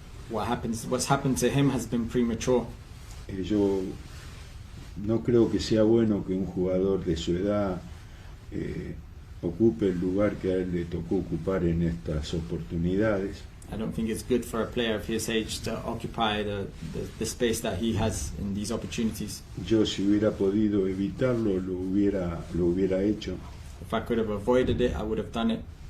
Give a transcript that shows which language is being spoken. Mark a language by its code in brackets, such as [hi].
[en] What's happened to him has been premature. [es] Yo no creo que sea bueno que un jugador de su edad ocupe el lugar que a él le tocó ocupar en estas oportunidades. [en] I don't think it's good for a player of his age to occupy the space that he has in these opportunities. [es] Yo, si hubiera podido evitarlo, lo hubiera hecho. [en] If I could have avoided it, I would have done it.